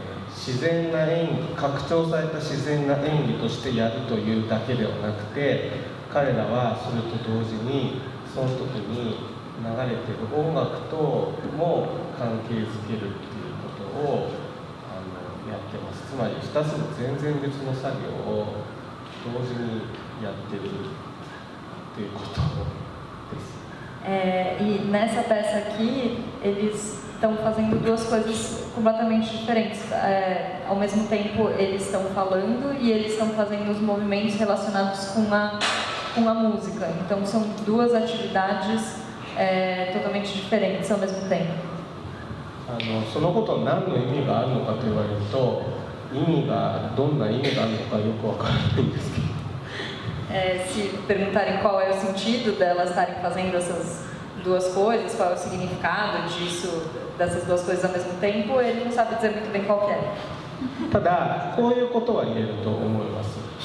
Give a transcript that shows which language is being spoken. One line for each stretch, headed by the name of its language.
Japanese: 自然な演技、拡張された自然な演技としてやるというだけではなくて、彼らはそれと同時にその時に流れている音楽とも関係づけるっていうことをやってます。つまり2つの全然別の作業を同時にやってるっていうことです。
Portuguese: E nessa peça aqui, eles estão fazendo duas coisas completamente diferentes. Ao mesmo tempo, eles estão falando e eles estão fazendo os movimentos relacionados com a música. Então, são duas atividades totalmente diferentes ao mesmo tempo.
Japanese: そのことに何の意味があるのかと言われると、どんな意味があるのかよくわからないんですけど。
Portuguese: Se perguntarem qual é o sentido delas estarem fazendo duas coisas, qual é o significado disso, dessas duas coisas ao mesmo tempo, ele não sabe dizer muito bem qual que é.
Japanese: ただこういうことは言えると思います。